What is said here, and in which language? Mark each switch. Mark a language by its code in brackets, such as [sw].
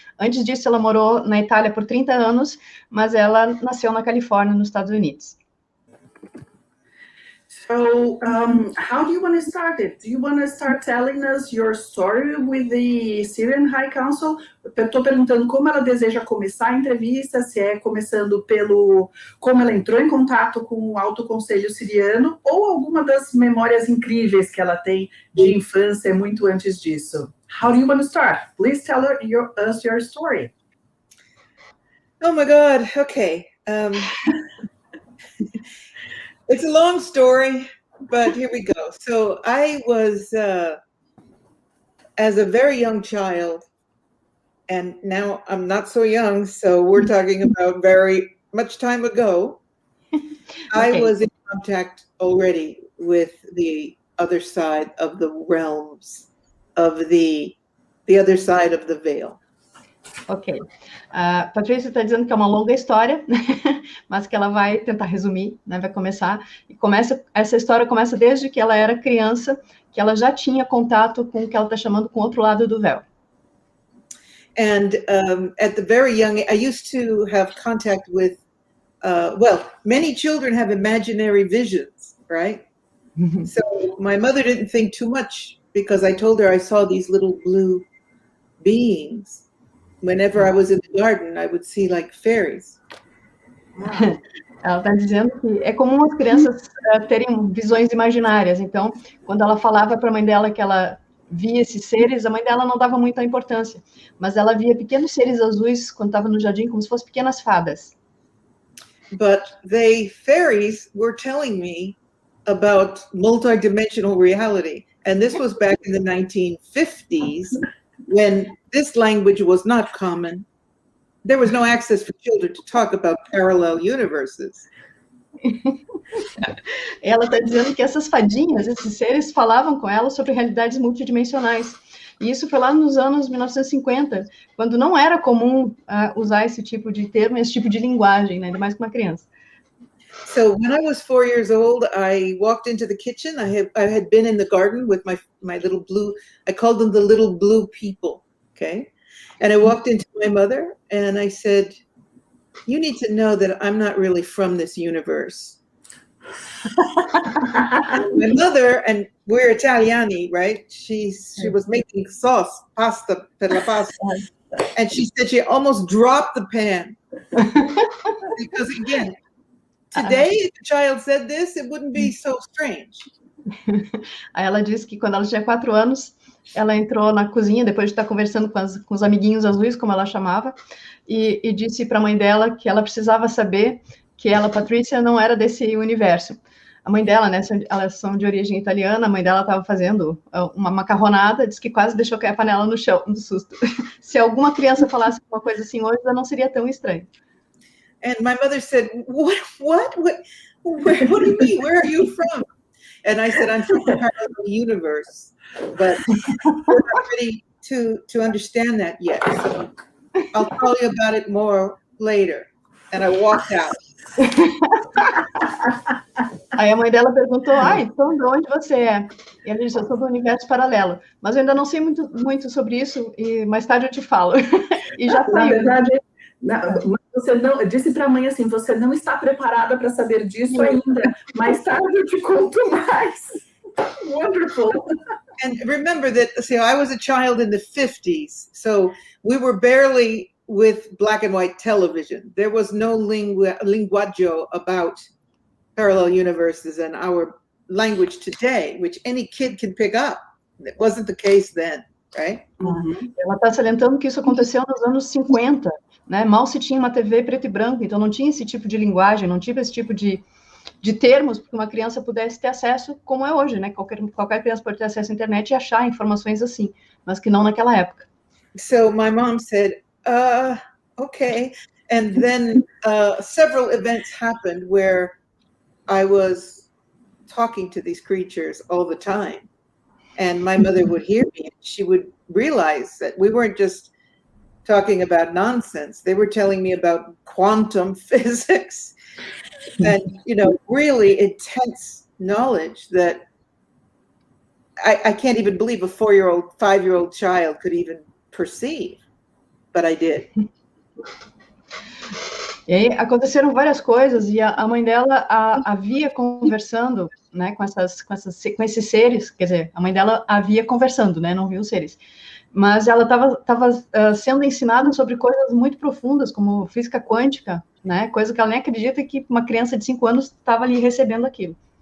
[pt] Antes disso, ela morou na Itália por 30 anos, mas ela nasceu na Califórnia, nos Estados Unidos. [en] So, how do you want to start it? Do you want to start telling us your story with the Syrian High Council? [pt] Eu estou perguntando como ela deseja começar a entrevista, se é começando pelo como ela entrou em contato com o Alto Conselho Siriano ou alguma das memórias incríveis que ela tem de infância muito antes disso. [en] How do you want to start? Please tell us your story. Oh my God. Okay. It's a long story, but here we go. So I was, as a very young child, and now I'm not so young, so we're talking about very much time ago. Okay. I was in contact already with the other side of the realms, of the other side of the veil. Ok. [pt] Patrícia está dizendo que é uma longa história, mas que ela vai tentar resumir, né? Vai começar. Essa história começa desde que ela era criança, que ela já tinha contato com o que ela está chamando com o outro lado do véu. [en] And at the very young, I used to have contact with, many children have imaginary visions, right? So my mother didn't think too much because I told her I saw these little blue beings. Whenever I was in the garden, I would see like fairies. [pt] Ela está dizendo que é comum as crianças terem visões imaginárias. Então, quando ela falava para a mãe dela que ela via esses seres, a mãe dela não dava muita importância. Mas ela via pequenos seres azuis quando estava no jardim, como se fossem pequenas fadas. [en] But the fairies were telling me about multidimensional reality. And this was back in the 1950s. When this language was not common, there was no access for children to talk about parallel universes. [pt] Ela está dizendo que essas fadinhas, esses seres, falavam com ela sobre realidades multidimensionais. E isso foi lá nos anos 1950, quando não era comum usar esse tipo de termo, esse tipo de linguagem, né? Ainda mais com uma criança. [en] So when I was 4 years old, I walked into the kitchen. I had been in the garden with my little blue, I called them the little blue people, okay? And I walked into my mother and I said, you need to know that I'm not really from this universe. My mother, and we're Italiani, right? She was making sauce, pasta, [it] per la pasta. [en] And she said she almost dropped the pan. Because again, today, if a child said this, it wouldn't be so strange. [pt] Aí ela disse que quando ela tinha 4 anos, ela entrou na cozinha, depois de estar conversando com os amiguinhos azuis, como ela chamava, e disse para a mãe dela que ela precisava saber que ela, Patrícia, não era desse universo. A mãe dela, né, elas são de origem italiana, a mãe dela estava fazendo uma macarronada, disse que quase deixou cair a panela no chão, do susto. Se alguma criança falasse uma coisa assim hoje, já não seria tão estranho. [en] And my mother said, what do you mean? Where are you from? And I said, I'm from the parallel universe, but we're not ready to understand that yet. So I'll tell you about it more later. And I walked out. [pt] Aí a mãe dela perguntou, então de onde você é? E ela disse, eu sou do universo paralelo. Mas eu ainda não sei muito sobre isso, e mais tarde eu te falo. E já saiu. Na verdade, você não, disse para a mãe assim, você não está preparada para saber disso ainda. Mais tarde eu te conto mais. [en] Wonderful. And remember that, I was a child in the 50s, so we were barely with black and white television. There was no linguaggio about parallel universes and our language today, which any kid can pick up. It wasn't the case then, right? [pt] Ela está salientando que isso aconteceu nos anos 50, né? Mal se tinha uma TV preto e branco, então não tinha esse tipo de linguagem, não tinha esse tipo de termos para que uma criança pudesse ter acesso, como é hoje, né? Qualquer criança pode ter acesso à internet e achar informações assim, mas que não naquela época. [en] So my mom said, okay. And then several events happened where I was talking to these creatures all the time. And my mother would hear me, and she would realize that we weren't just talking about nonsense. They were telling me about quantum physics and, really intense knowledge that I can't even believe a 4-year-old, 5-year-old child could even perceive, but I did. [pt] E aí aconteceram várias coisas e a mãe dela havia conversando, né, com esses seres, quer dizer, a mãe dela havia conversando, né, não viu os seres, mas ela estava sendo ensinada sobre coisas muito profundas, como física quântica, né, coisa que ela nem acredita que uma criança de 5 anos estava ali recebendo aquilo.